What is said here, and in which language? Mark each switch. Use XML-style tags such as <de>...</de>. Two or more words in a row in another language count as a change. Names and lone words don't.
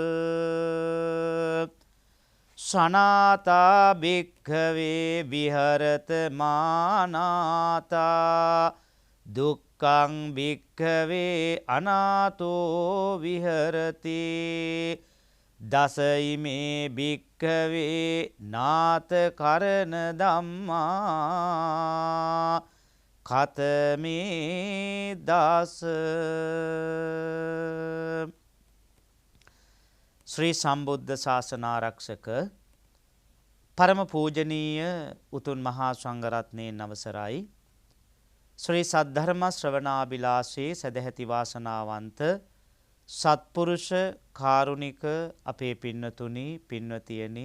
<pi>සනාතා භික්ඛවේ විහරත මානාතා දුක්ඛං භික්ඛවේ අනාතෝ විහරති දසයිමේ භික්ඛවේ නාත කරණ ධම්මා කතමේ දාස.</pi> <si>ශ්‍රී සම්බුද්ධ ශාසනාරක්ෂක පරම පූජනීය උතුම් මහා සංඝරත්නයන් අවසරයි. ශ්‍රී සද්ධර්ම ශ්‍රවණාබිලාෂී සදැහැති වාසනාවන්ත සත්පුරුෂ කාරුණික අපේ පින්නතුනි පින්වතියනි</si>